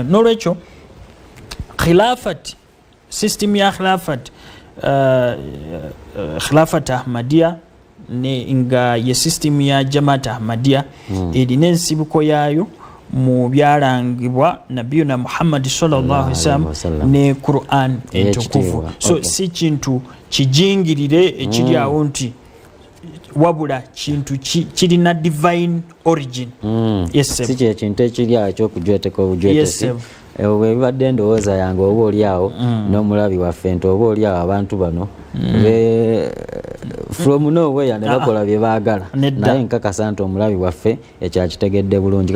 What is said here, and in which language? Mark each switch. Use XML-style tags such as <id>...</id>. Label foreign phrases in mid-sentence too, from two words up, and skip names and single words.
<lg>N'olwekyo khilafati, system ya khilafati ahmadiya nga ye system ya jamaat ahmadiya erina ensibuko yaayo mu byalangibwa</lg> <ar>نبينا محمد صلى الله عليه وسلم</ar> <lg>ne Quran entukufu. So si kintu kijingirire ekiri awo nti wabula kintu kirina</lg> <en>divine origin.</en> <lg>Si kye kintu ekiri awo ekyokujweteka obujwetesi. Bwe bibadde endowooza yange oba oli awo n'omulabi waffe nti oba oli awo abantu bano</lg> <en>from nowhere</en> <lg>ne bakola bye baagala, naye nkakasa nti omulabi waffe ekyakitegedde bulungi.</lg>